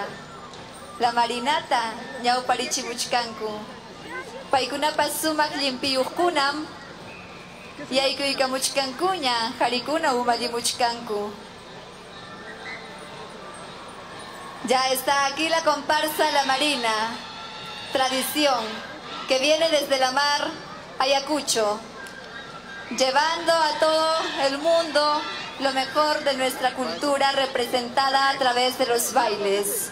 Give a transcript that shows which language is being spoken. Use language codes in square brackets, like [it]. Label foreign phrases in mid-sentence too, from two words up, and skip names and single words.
[qu] La Marinata ñawparichimuchkanku. Paykunapas sumaq llimpiyuqkunam yaykuykamuchkankuña harikuna umallimuchkanku. [es] Ya está aquí la comparsa La Marina, tradición que viene desde la mar Ayacucho, llevando a todo el mundo lo mejor de nuestra cultura representada a través de los bailes.